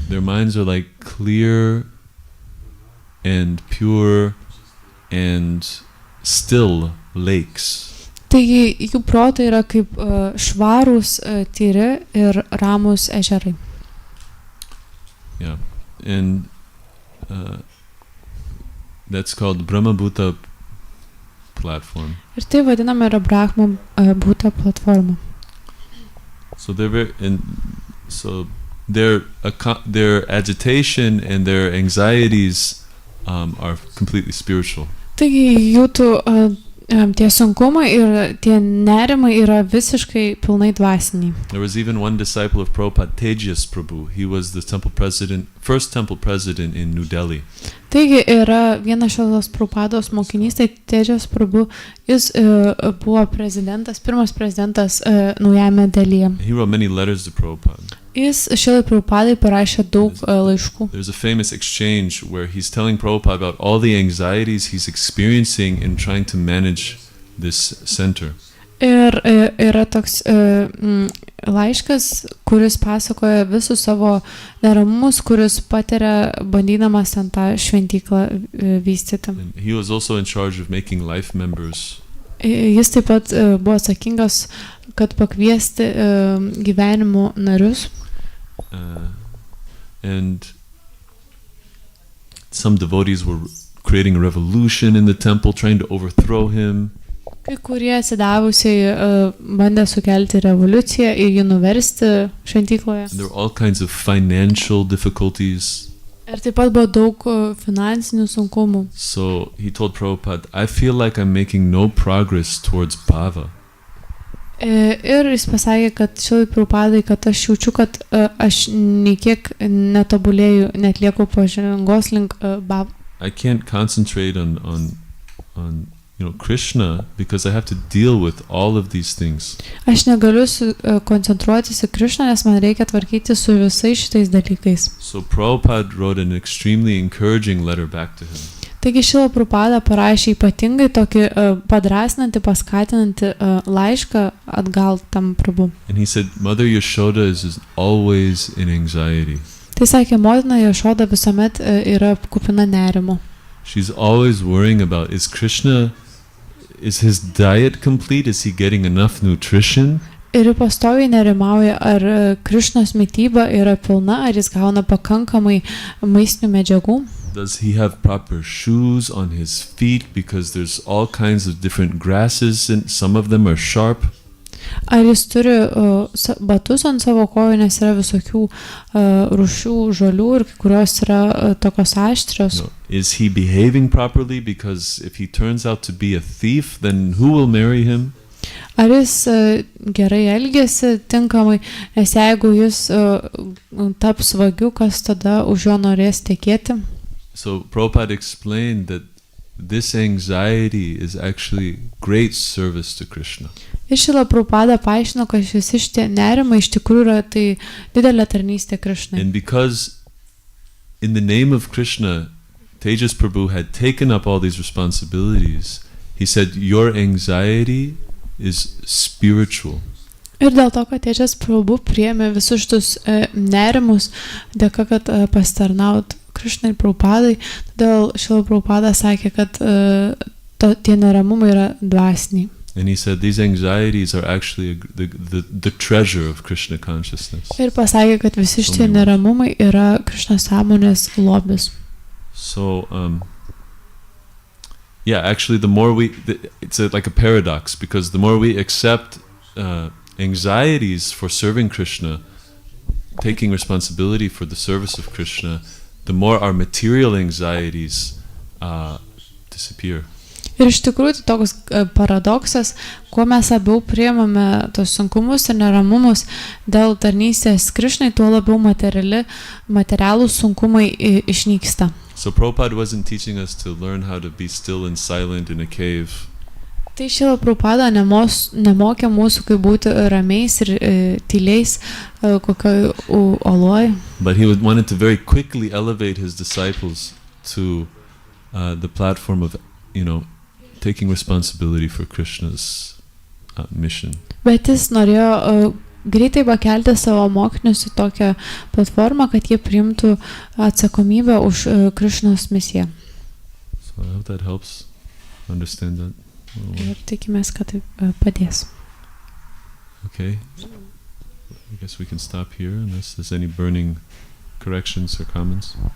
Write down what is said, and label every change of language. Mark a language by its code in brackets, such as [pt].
[en] Their minds are like clear and pure and still lakes. [lt] Taigi jų protai yra kaip švarūs, tyri ir ramūs ežerai. [en] Yeah. And that's called Brahma Bhuta platform. [lt] Ir tai vadiname yra Brahma Bhuta platforma. [en] So their agitation and their anxieties are completely spiritual. [lt] Taigi jų tie sunkumai ir tie nerimai yra visiškai pilnai dvasiniai. [en] There was even one disciple of Prabhupada, Tejas Prabhu. He was the first temple president in New Delhi. [lt] Taigi yra vienas šios Prabhupados mokinys, tai Tejas Prabhu, jis buvo pirmas prezidentas naujame Delyje. [en] He wrote many letters to Prabhupada. [lt] Jis Šilai Prabhupadai parašė daug laiškų. [en] There's a famous exchange where he's telling Prabhupada about all the anxieties he's experiencing in trying to manage this center. [lt] Ir yra toks laiškas, kuris pasakoja visus savo neramumus, kuris patiria bandydamas ten tą šventyklą vystyti. [en] And he was also in charge of making life members [lt] Jis taip pat buvo atsakingas, kad pakviesti gyvenimo narius. [en] And some devotees were creating a revolution in the temple, trying to overthrow him. [lt] Kai kurie atsidavusiai bandė sukelti revoliuciją ir jį nuversti šventykloje. [en] And there were all kinds of financial difficulties. [lt] Ir taip pat buvo daug finansinių sunkumų. [en] So he told Prabhupada, I feel like I'm making no progress towards bhava. [lt] Ir jis pasakė, kad Šilai Prabhupadai, kad aš jaučiu, kad aš niekiek netobulėju, netlieku pažangos link bhava. [en] I can't concentrate on Krishna because I have to deal with all of these things. [lt] Aš negaliu koncentruotis į Krishną, nes man reikia tvarkyti su visais šitais dalykais. [en] So Prabhupada wrote an extremely encouraging letter back to him. [lt] Taigi Šila Prabhupada parašė ypatingai tokį padrasinantį, paskatinantį laišką atgal tam Prabhu. [en] And he said, Mother Yashoda is always in anxiety. [lt] Tai sakė, motina Jašoda visuomet yra kupina nerimo. [en] She's always worrying about, is his diet complete? Is he getting enough nutrition? [lt] Ir pastoviai nerimauja, ar Krišnos mityba yra pilna, ar jis gauna pakankamai maistinių medžiagų. [en] Does he have proper shoes on his feet? Because there's all kinds of different grasses and some of them are sharp. [lt] Ar jis turi batus ant savo kojų, nes yra visokių rūšių žolių ir kai kurios yra tokios aštrios. [en] No. Is he behaving properly? Because if he turns out to be a thief, then who will marry him? [lt] Ar jis gerai elgiasi tinkamai, nes jeigu jis taps vagiu, kas tada už jo norės tekėti? [en] So Prabhupada explained that this anxiety is actually great service to Krishna. [lt] Ir Šila Prabhupada paaiškino, kad visi šitie nerimai iš tikrųjų yra tai didelė tarnystė Krishnai. [en] And because in the name of Krishna, Tejas Prabhu had taken up all these responsibilities, he said, your anxiety is spiritual. [lt] Ir dėl to, kad Tejas Prabhu priėmė visus šitus nerimus, dėka, kad pasitarnaut Krishnai ir Prabhupadai, todėl Šila Prabhupada sakė, kad tie neramumai yra dvasiniai. [en] And he said these anxieties are actually the treasure of Krishna consciousness. [lt] Ir pasakė, kad visi šitie neramumai yra Krishnos sąmonės lobis. [en] So, actually it's like a paradox, because the more we accept anxieties for serving Krishna, taking responsibility for the service of Krishna, the more our material anxieties disappear. [lt] Ir iš tikrųjų tai toks paradoksas, kuo mes labiau priimame tos sunkumus ir neramumus dėl tarnystės Krishnai, tuo labiau materialūs sunkumai išnyksta. [en] So Prabhupada wasn't teaching us to learn how to be still and silent in a cave. [lt] Tai Šila Prabhupada nemokė mūsų, kaip būti ramiais ir tyliais kokioj oloj. [en] But he wanted to very quickly elevate his disciples to the platform of, taking responsibility for Krishna's mission. [lt] Bet jis norėjo greitai pakelti savo mokinius į tokią platformą, kad jie priimtų atsakomybę už Krishnos misiją. [en] So I hope that helps understand that. [lt] Ir tikimės, kad tai padės. [en] Okay. I guess we can stop here unless there's any burning corrections or comments.